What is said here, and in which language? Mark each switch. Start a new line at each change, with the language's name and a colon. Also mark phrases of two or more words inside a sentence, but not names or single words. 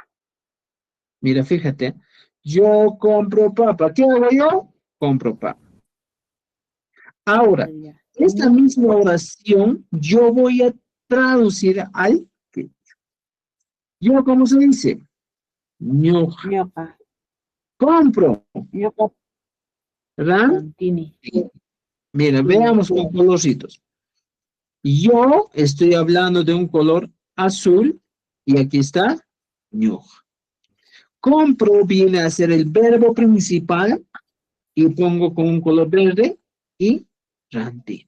Spanish: Mira, fíjate. Yo compro papa. ¿Qué hago yo? Compro papa. Ahora, esta misma oración yo voy a traducir al quechua. Yo, ¿cómo se dice?
Quechua: Ñoja. Ñoqa.
Spanish: Compro.
Quechua: Ñoqa
Spanish: ¿Verdad?
Quechua: Rantini.
Spanish: Mira, veamos con colorcitos. Yo estoy hablando de un color azul y aquí está ñoja. Compro viene a ser el verbo principal y pongo con un color verde y rantino.